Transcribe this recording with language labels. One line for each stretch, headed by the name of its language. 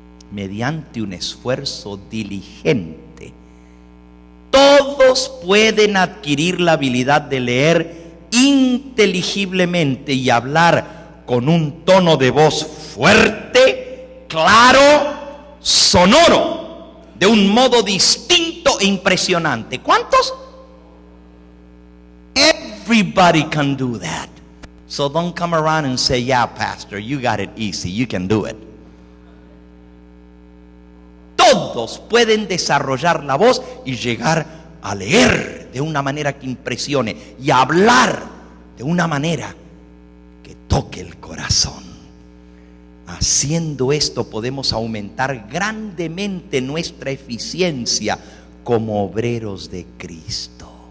Spanish: Mediante un esfuerzo diligente, todos pueden adquirir la habilidad de leer inteligiblemente y hablar con un tono de voz fuerte, claro, sonoro, de un modo distinto e impresionante. ¿Cuántos?
English: Everybody can do that. So don't come around and say, yeah, pastor, you got it easy, you can do it.
Spanish: Todos pueden desarrollar la voz y llegar a leer de una manera que impresione y a hablar de una manera que toque el corazón. Haciendo esto podemos aumentar grandemente nuestra eficiencia como obreros de Cristo.